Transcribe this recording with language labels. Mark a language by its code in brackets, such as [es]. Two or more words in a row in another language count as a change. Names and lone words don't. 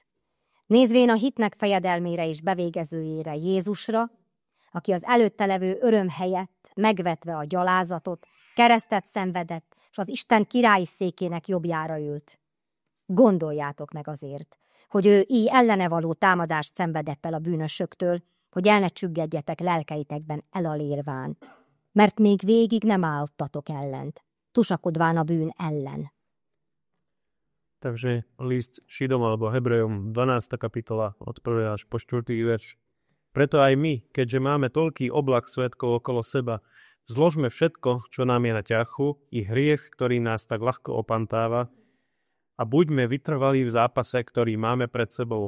[hu] Nézvén a hitnek fejedelmére és bevégezőjére, Jézusra, aki az előtte levő öröm helyett, megvetve a gyalázatot, keresztet szenvedett, és az Isten királyi székének jobbjára ült. Gondoljátok meg azért, hogy ő így ellene való támadást szenvedett el a bűnösöktől, hogy el ne csüggedjetek lelkeitekben elalérván, mert még végig nem álltatok ellent, tusakodván a bűn ellen. [sk] Takže list Židom alebo Hebrejom 12. kapitola od 1. až po 4. verš. Preto aj my, keďže máme toľký oblak svedkov okolo seba, zložme všetko, čo nám je na ťahu, i hriech, ktorý nás tak ľahko opantáva, a buďme vytrvalí v zápase, ktorý máme pred sebou.